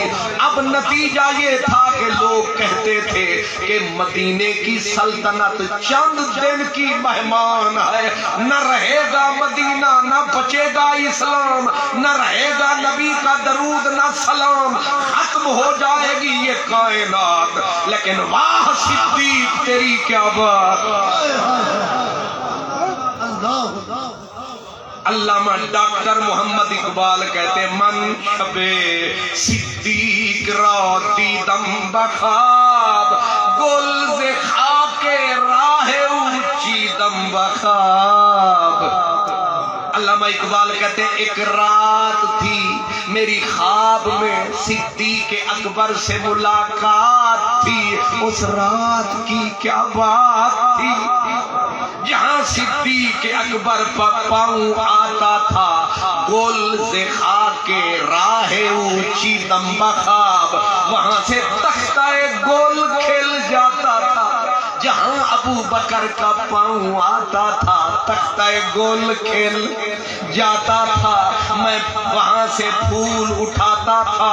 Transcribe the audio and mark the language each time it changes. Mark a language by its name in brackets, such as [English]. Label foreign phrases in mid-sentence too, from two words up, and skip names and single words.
[Urdu] اب نتیجہ یہ تھا کہ لوگ کہتے تھے کہ مدینے کی سلطنت چند دن کی مہمان ہے، نہ رہے گا مدینہ، نہ بچے گا اسلام، نہ رہے گا نبی کا درود نہ سلام، ختم ہو جائے گی یہ کائنات۔ لیکن واہ صدیق تیری کیا بات! علامہ ڈاکٹر محمد اقبال کہتے [Persian] من شب صدیق را دیدم بخواب، گل ز خاک راہ چیدم بخواب۔ [Urdu] علامہ اقبال کہتے ایک رات تھی میری خواب میں صدیق اکبر سے ملاقات تھی، اس رات کی کیا بات تھی، جہاں صدیق اکبر پر پاؤں آتا تھا [Persian] گل ز خاک راہ اونچی دم بخواب، [Urdu] وہاں سے تختہ گل کھل جاتا تھا، جہاں ابو بکر کا پاؤں آتا تھا تختہ گل کھل جاتا تھا، میں وہاں سے پھول اٹھاتا تھا۔